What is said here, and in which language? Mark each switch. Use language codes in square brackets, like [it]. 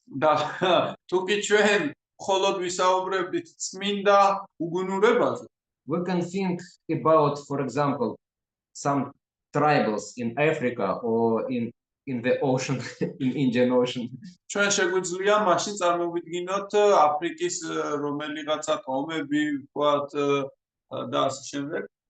[ka] და თუ კი ჩვენ მხოლოდ ვისაუბრებდით წმინდა უგუნურებაზე, [en] we can think about, for example, some tribals in Africa or in the ocean, in Indian Ocean. [ka] ჩვენ შეგვიძლია მაშინ წარმოვიდგინოთ აფრიკის რომელიღაცა ტომები, ვთქვათ და ასე შემდეგ.